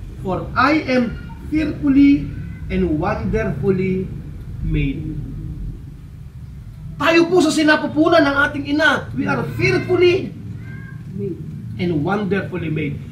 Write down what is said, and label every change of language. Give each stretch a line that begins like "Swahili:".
English: For I am fearfully and wonderfully made.
Filipino: Tayo po sa sinapupunan ng ating ina.
English: We are fearfully and wonderfully made.